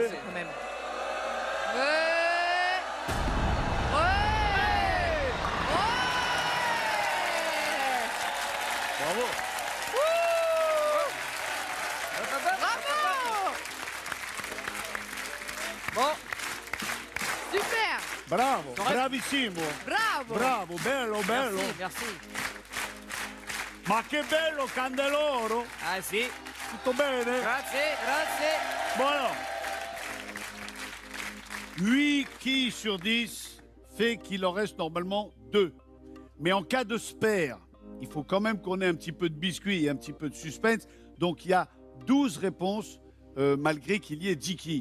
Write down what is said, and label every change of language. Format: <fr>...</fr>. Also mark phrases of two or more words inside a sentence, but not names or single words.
<fr>quand même. Ouais. Ouais. Bravo. Bravo. Bon, Super. Bravo. Correct.</fr> <it>Bravissimo. Bravo. Bravo, bello, bello.</it> <fr>merci, merci.</fr> <it>Ma che bello, Candeloro. Ah si, Tutto bene? grazie, grazie.</it> <fr>Bon alors. 8 quilles sur 10 fait qu'il en reste normalement 2. Mais en cas de spare, il faut quand même qu'on ait un petit peu de biscuit et un petit peu de suspense. Donc il y a 12 réponses malgré qu'il y ait 10 quilles.</fr>